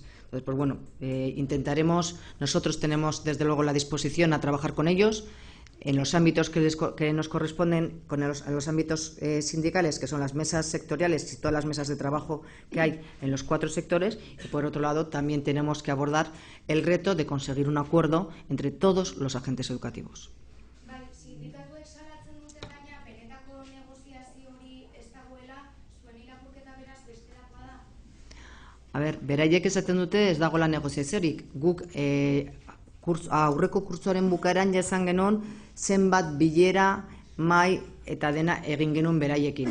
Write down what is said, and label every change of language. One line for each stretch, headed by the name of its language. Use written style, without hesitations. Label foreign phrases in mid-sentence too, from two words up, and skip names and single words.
Spanish: Entonces, pues bueno, nosotros tenemos desde luego la disposición a trabajar con ellos en los ámbitos que nos corresponden, a los ámbitos sindicales, que son las mesas sectoriales y todas las mesas de trabajo que hay en los 4 sectores, y por otro lado también tenemos que abordar el reto de conseguir un acuerdo entre todos los agentes educativos.
Basque: Sindikatuek salatzen dute baina benetako negoziazio hori ez dagoela, zuen irakurketa beraz bestelakoa da. A ber, beraiek esaten dute ez dagoela negoziaziorik. Guk aurreko kurtsoaren bukaeran jasan genuen zenbat bilera, mai eta dena egin genuen beraiekin.